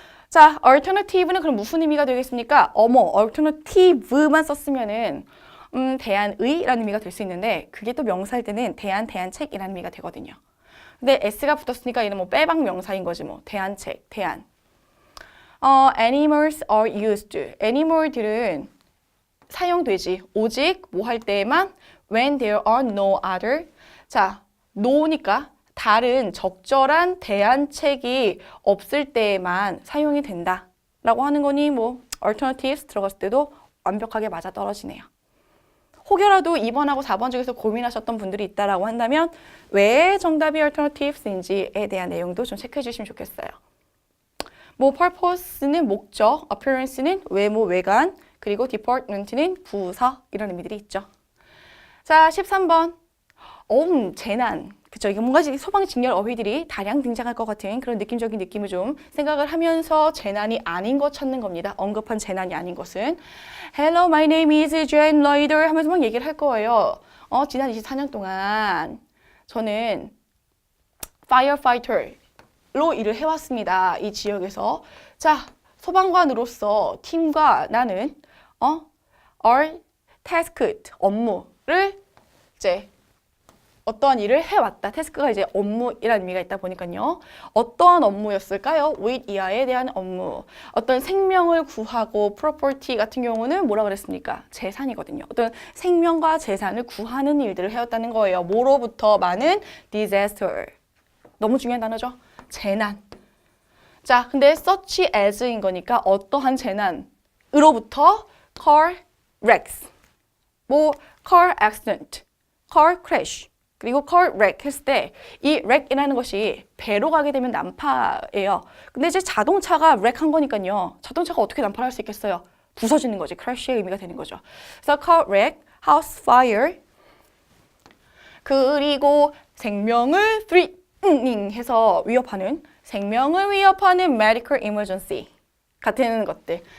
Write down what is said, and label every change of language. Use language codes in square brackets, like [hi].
[ko] 자, alternative는 그럼 무슨 의미가 되겠습니까? alternative만 썼으면은 대안의라는 의미가 될 수 있는데 그게 또 명사일 때는 대안책이라는 의미가 되거든요. 근데 s가 붙었으니까 얘는 뭐 빼박 명사인 거지 뭐. 대안책, 대안. [en] animals are used. [ko] animal들은 사용되지. 오직 뭐 할 때에만 [en] when there are no other. [ko] 자, no니까 다른 적절한 대안책이 없을 때에만 사용이 된다. 라고 하는 거니 뭐 alternatives 들어갔을 때도 완벽하게 맞아떨어지네요. 혹여라도 2번하고 4번 중에서 고민하셨던 분들이 있다라고 한다면 왜 정답이 alternatives인지에 대한 내용도 좀 체크해 주시면 좋겠어요. 뭐 purpose는 목적, appearance는 외모, 외관, 그리고 department는 부서 이런 의미들이 있죠. 자, 13번. 재난. 그쵸? 이게 뭔가 소방직렬 어휘들이 다량 등장할 것 같은 그런 느낌적인 느낌을 좀 생각을 하면서 재난이 아닌 것 찾는 겁니다. 언급한 재난이 아닌 것은. [en] Hello, my name is Jane Loider [ko] 하면서 막 얘기를 할 거예요. 지난 24년 동안 저는 firefighter로 일을 해왔습니다. 이 지역에서. 자, 소방관으로서 팀과 나는 [en] are tasked, [ko] 업무를 이제 어떠한 일을 해왔다. 태스크가 이제 업무이라는 의미가 있다 보니까요. 어떠한 업무였을까요? with 이하에 대한 업무. 어떤 생명을 구하고 property 같은 경우는 뭐라 그랬습니까? 재산이거든요. 어떤 생명과 재산을 구하는 일들을 해왔다는 거예요. 뭐로부터? 많은 disaster. 너무 중요한 단어죠. 재난. 자, 근데 such as인 거니까 어떠한 재난으로부터 car wrecks. 뭐 car accident, car crash. 그리고 car wreck 했을 때 이 wreck이라는 것이 배로 가게 되면 난파예요. 근데 이제 자동차가 wreck 한 거니까요. 자동차가 어떻게 난파를 할 수 있겠어요? 부서지는 거지. crash의 의미가 되는 거죠. 그래서 car wreck, house fire, 그리고 생명을 threatening 해서 위협하는, 생명을 위협하는 medical emergency 같은 것들.